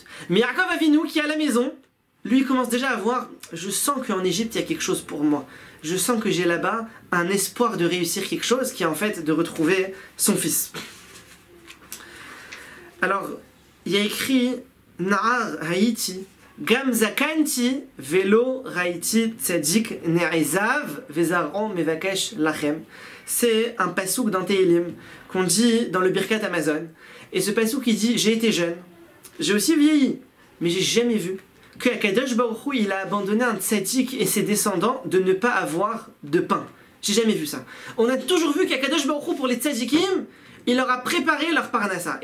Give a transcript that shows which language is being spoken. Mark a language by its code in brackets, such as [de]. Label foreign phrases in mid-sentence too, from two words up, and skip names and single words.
[fr] Mais Yaakov Avinu, qui est à la maison, lui, il commence déjà à voir, je sens qu'en Égypte, il y a quelque chose pour moi. Je sens que j'ai là-bas un espoir de réussir quelque chose, qui est en fait de retrouver son fils. Alors, il y a écrit, [he] נער הייתי, גם זקנתי ולא ראיתי צדיק נעזב וזרעו מבקש לחם. [fr] C'est un pasouk dans Tehilim qu'on dit dans le Birkat Amazon. Et ce pasouk il dit, j'ai été jeune, j'ai aussi vieilli, mais j'ai jamais vu que Akadosh Baruch Hu, il a abandonné un tzadik et ses descendants de ne pas avoir de pain. J'ai jamais vu ça. On a toujours vu qu'Akadosh Baruch Hu, pour les tzadikim, il leur a préparé leur parnassa.